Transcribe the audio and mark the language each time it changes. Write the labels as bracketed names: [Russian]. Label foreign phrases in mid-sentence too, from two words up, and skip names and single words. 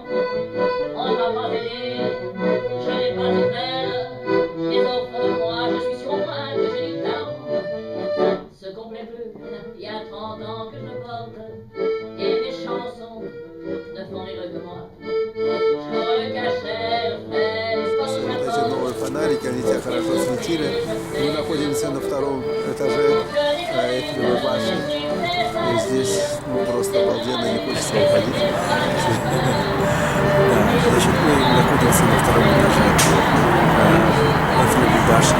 [French] On ne m'a pas aidé, je n'ai pas été belle, mais au fond de moi, je suis sur moi que j'ai du talent. Ce complet bleu, il y a 30 ans que je le porte, et mes chansons ne font rire que moi. Je le cachais, le frère, [Russian] Вот эти новые фонарики, они тебя хорошо светили. Мы находимся на втором этаже Эйфелевой башни. И здесь просто обалденно, не хочется уходить. Да, значит, мы находимся на втором этаже Эйфелевой башни.